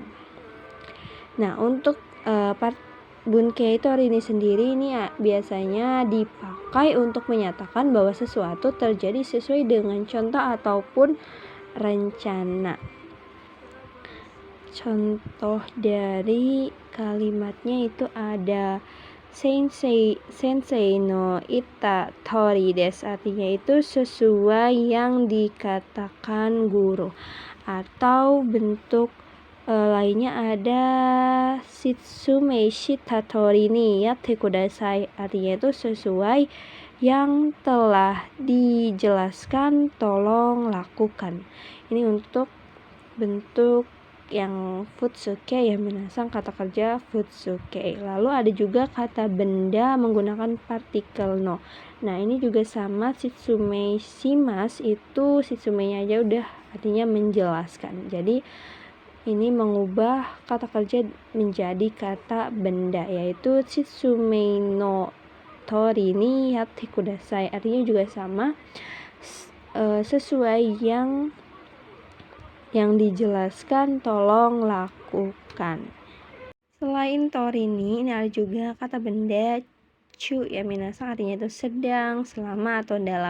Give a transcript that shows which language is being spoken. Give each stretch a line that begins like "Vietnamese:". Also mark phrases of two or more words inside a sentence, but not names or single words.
Indonesian: Nah, untuk
Japanese: 文型通り
Indonesian: ini sendiri ini biasanya dipakai untuk menyatakan bahwa sesuatu terjadi sesuai dengan contoh ataupun rencana. Contoh dari kalimatnya itu ada
Japanese: 先生の言った通りです,
Indonesian: artinya itu sesuai yang dikatakan guru. Atau bentuk lainnya ada
Japanese: 説明した通りにやってください,
Indonesian: artinya itu sesuai yang telah dijelaskan tolong lakukan. Ini untuk bentuk yang futsuke ya minasang, kata kerja futsuke. Lalu ada juga kata benda menggunakan partikel no. Nah, ini juga sama,
Japanese: 説明します,
Indonesian: itu shitsumenya aja udah artinya menjelaskan. Jadi ini mengubah kata kerja menjadi kata benda, yaitu
Japanese: 説明の通りにやってください,
Indonesian: artinya juga sama, sesuai yang dijelaskan tolong lakukan. Selain tori ini ada juga kata benda chu ya minasang, artinya itu sedang, selama atau dalam.